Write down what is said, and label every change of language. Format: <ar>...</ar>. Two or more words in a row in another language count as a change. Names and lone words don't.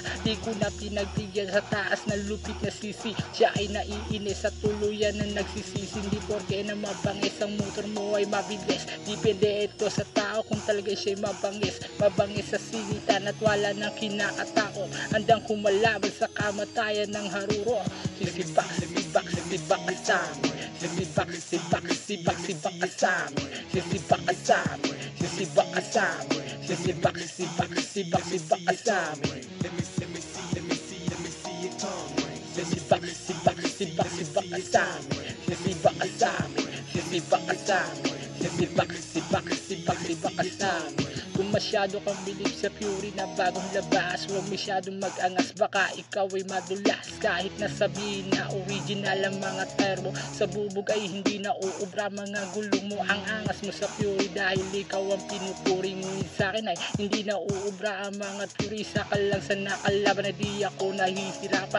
<tl>Di ko na pinagbigyan sa taas na lupit na sisi. Siya ay naiinis sa tuluyan na nagsisisi. Hindi porke na mabangis ang motor mo ay mabilis. Depende ito sa tao kung talaga siya'y mabangis. Mabangis sa singitan at wala nang kinakatao. Handang kumalaban sa kamatayan ng haruro. Sibak ka sami. Sibak ka sami. Sibak ka sami. Sibak ka sami. Sibak ka sami.</tl> <en>Let me see your tongue ring.</en> <tl>Sibak ka sami. Sibak ka sami. Sibak ka sami. Kung masyado kang bilib sa Fury na bagong labas, huwag masyadong mag-angas, baka ikaw ay madulas. Kahit nasabihin na original ang mga termo, sa bubog ay hindi na uubra. Mga gulong mo ang angas mo sa Fury dahil ikaw ang pinupuri. Ngunit sa akin ay hindi na uubra ang mga Fury. Saka lang sa nakalaban na di ako nahihirapan.</tl>